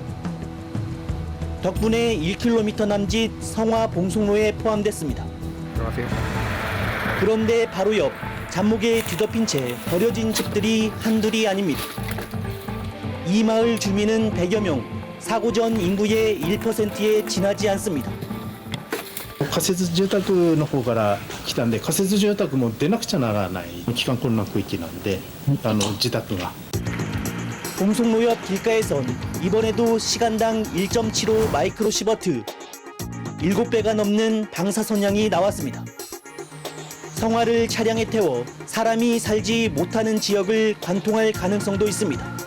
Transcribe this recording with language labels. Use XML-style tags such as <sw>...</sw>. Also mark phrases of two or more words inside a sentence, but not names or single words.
<ko>덕분에 1km 남짓 성화 봉송로에 포함됐습니다. 그런데 바로 옆 잔목에 뒤덮인 채 버려진 집들이 한둘이 아닙니다. 이 마을 주민은 100여 명, 사고 전 인구의 1%에 지나지 않습니다.</ko> <ja>仮設住宅の方から来たんで、仮設住宅も出なくちゃならない帰還困難区域なんで、自宅が。</ja> <ko>봉송로 옆 길가에선 이번에도 시간당 1.75 마이크로시버트, 7배가 넘는 방사선량이 나왔습니다. 성화를 차량에 태워 사람이 살지 못하는 지역을 관통할 가능성도 있습니다.</ko>